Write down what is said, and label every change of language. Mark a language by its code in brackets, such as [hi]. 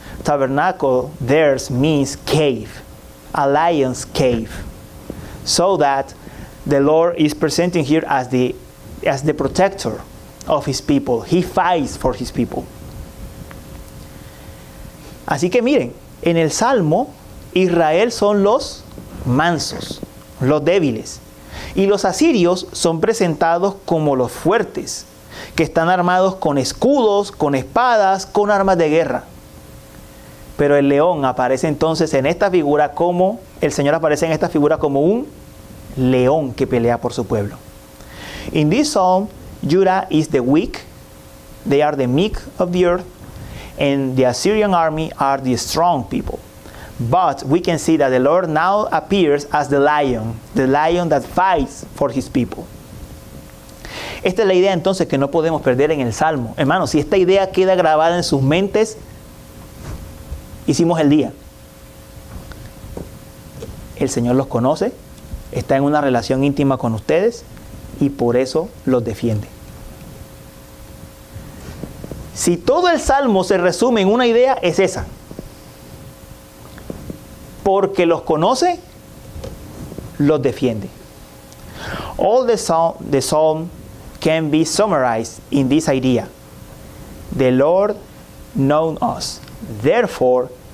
[en] Tabernacle there means cave, a lion's cave. So that the Lord is presenting here as the protector of His people. He fights for His people. [es] Así que miren, en el Salmo, Israel son los mansos, los débiles. Y los asirios son presentados como los fuertes, que están armados con escudos, con espadas, con armas de guerra. Pero el león aparece entonces en esta figura como, el Señor aparece en esta figura como un león que pelea por su pueblo. [en] In this psalm, Judah is the weak, they are the meek of the earth, and the Assyrian army are the strong people. But we can see that the Lord now appears as the lion that fights for His people. [es] Esta es la idea entonces que no podemos perder en el Salmo. Hermanos, si esta idea queda grabada en sus mentes, hicimos el día. El Señor los conoce, está en una relación íntima con ustedes y por eso los defiende. Si todo el Salmo se resume en una idea, es esa. Porque los conoce, los defiende. [en] All the psalm can be summarized in this idea. The Lord knows us, therefore